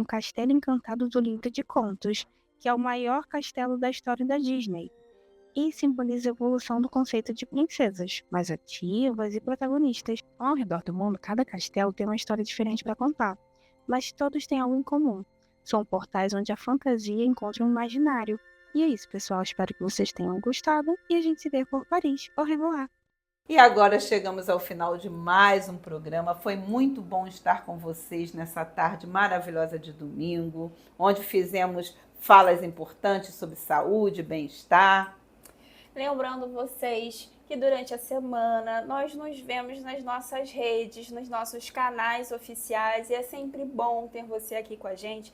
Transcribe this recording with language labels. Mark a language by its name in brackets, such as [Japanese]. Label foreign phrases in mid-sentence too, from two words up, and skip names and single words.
[Portuguese] Castelo Encantado do Livro de Contos, que é o maior castelo da história da Disney, e simboliza a evolução do conceito de princesas, mais ativas e protagonistas. Ao redor do mundo, cada castelo tem uma história diferente para contar, mas todos têm algo em comum. São portais onde a fantasia encontra um imaginário. E é isso, pessoal. Espero que vocês tenham gostado e a gente se vê por Paris. [French] Au revoir! [Portuguese] E agora chegamos ao final de mais um programa. Foi muito bom estar com vocês nessa tarde maravilhosa de domingo, onde fizemos falas importantes sobre saúde, bem-estar. Lembrando vocês que durante a semana nós nos vemos nas nossas redes, nos nossos canais oficiais, e é sempre bom ter você aqui com a gente.